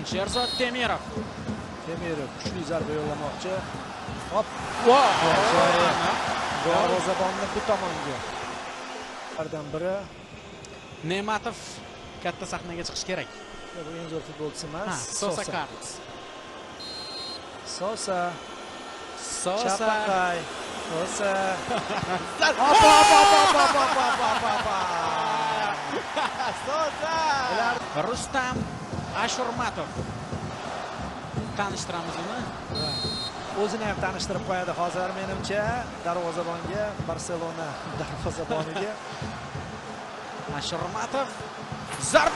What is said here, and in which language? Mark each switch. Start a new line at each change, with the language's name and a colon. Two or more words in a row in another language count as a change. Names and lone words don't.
Uzbek: Sherzod Temirov kuchli zarba yo'llamoqchi. Hop, darvozabonni bu tomonga. Ulardan biri Ne'matov katta sahnaga chiqish kerak. bu eng zo'r futbolchi emas. Sosa Carlos. Sosa. Sosa. Chapaqay. Sosa. Sosa. Rustam Ashurmatov. Tanishtiramiz uni. O'zini ham tanishtirib qo'yadi hozir menimcha darvozabonga, Barselona darvozaboniga. Ashurmatov zarba!